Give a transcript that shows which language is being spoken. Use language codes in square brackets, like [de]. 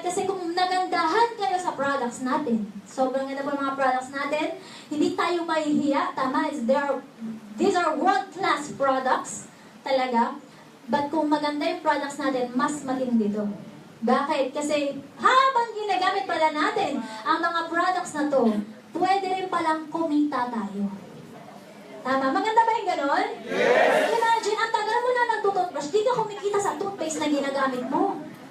[tl] Kasi kung nagandahan kayo sa products natin, sobrang ganda po mga products natin, hindi tayo mahihiya. [en] Tama, these are world-class products talaga. [tl] But kung maganda yung products natin, mas matindi dito. Bakit? Kasi habang ginagamit pala natin ang mga products na to, pwede rin palang kumita tayo. Tama? Maganda ba yung ganon? Yes! Imagine, ang tagal mo na nagtutoothbrush, di ka kumikita sa toothpaste na ginagamit mo.